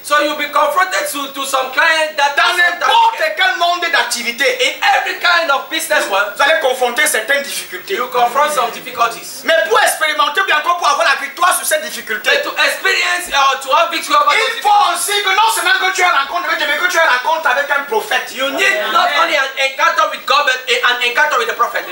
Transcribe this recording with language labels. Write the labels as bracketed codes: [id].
[en] So you'll be confronted to some clients that [fr] dans n'importe quel monde d'activité. [en] in every kind of business one, [fr] Vous allez confronter certaines difficultés. [en] you confront some difficulties. [fr] Mais pour expérimenter, bien encore pour avoir la victoire sur ces difficultés, [en] But to experience or to have victory over those [fr] il faut [en] difficulties, [fr] aussi que non seulement que tu aies rencontre avec Dieu, mais que tu aies rencontre avec un prophète. [en] you need not only an encounter with God, but an encounter with the prophet.